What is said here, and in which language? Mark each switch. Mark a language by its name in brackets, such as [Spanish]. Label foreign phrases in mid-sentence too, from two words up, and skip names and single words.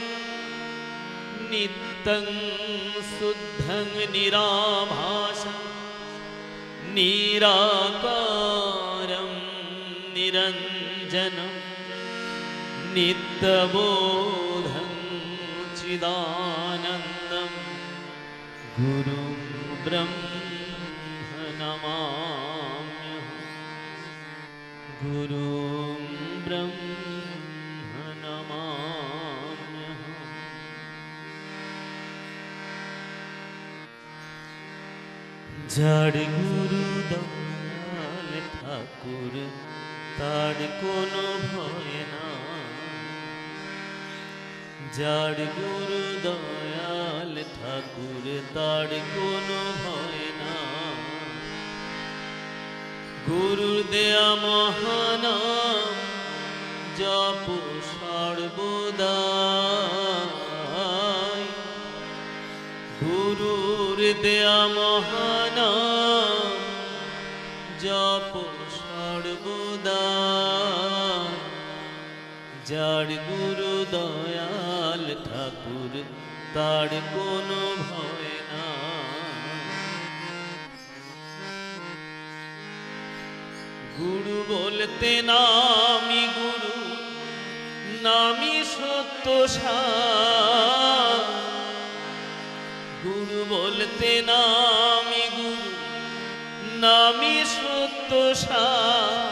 [Sanskrit] नित्यं शुद्धं निराभासं निराकारं निरञ्जनं नित्यबोधं चिदानन्दं गुरुं ब्रह्म नमाम्यहं। गुरुं ब्रह्म नमाम्यहं। [Bangla] জড় গুরু দয়াল ঠাকুর তার কোনো ভয় না। জড় গুরু দয়াল ঠাকুর তার কোনো ভয় না। গুরুর দেয়া মহানাম জপ সর্বদাই। গুরুর দেয়া মহানাম জপ সর্বদাই। জড় গুরু দয়াল ঠাকুর তার কোনো ভয় না। গুরু বলতে নামি গুরু, নামি সত্য সার। গুরু বলতে নামি গুরু, নামি সত্য সার।